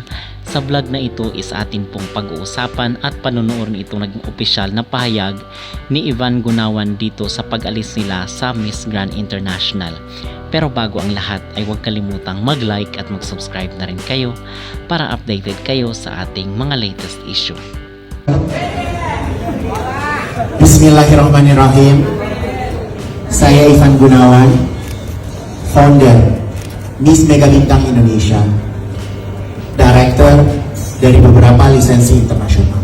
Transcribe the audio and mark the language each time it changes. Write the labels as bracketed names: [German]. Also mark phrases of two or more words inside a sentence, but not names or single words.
[Filipino] Sa vlog na ito is atin pong pag-uusapan at panunuorin itong naging opisyal na pahayag ni Ivan Gunawan dito sa pag-alis nila sa Miss Grand International. Pero bago ang lahat ay huwag kalimutang mag-like at mag-subscribe na rin kayo para updated kayo sa ating mga latest issue. [Arabic] بسم الله الرحمن الرحيم. [Indonesian] Saya Ivan Gunawan, founder Miss Mega Bintang Indonesia, director dari beberapa lisensi internasional.